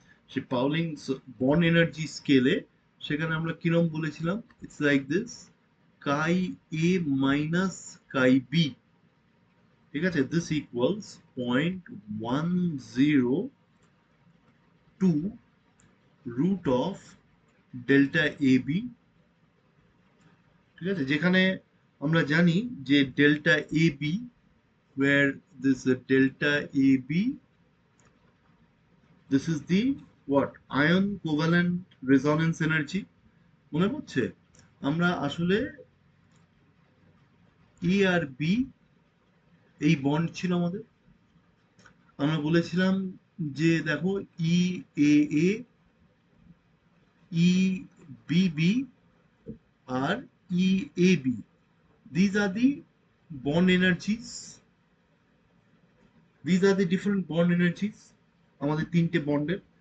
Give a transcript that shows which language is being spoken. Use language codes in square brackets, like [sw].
[bn] সে পাউলিংস bond energy স্কেলে সেখানে আমরা কিরম বলেছিলাম, [en] it's like this, [bn] chi A minus chi B, ঠিক আছে? [en] this equals 0.102 root of delta A B, [bn] ঠিক আছে? যেখানে আমরা জানি যে [en] Delta A B, where this delta AB, this is the what, ion covalent resonance energy। [bn] মনে পড়ছে আমরা আসলে E আর B এই বন্ড ছিল আমাদের। আমরা বলেছিলাম যে দেখো ই এ এ, E B B আর E A B, [en] these are the bond energies, [bn] these are the different bond energies আমাদের তিনটে বন্ডের।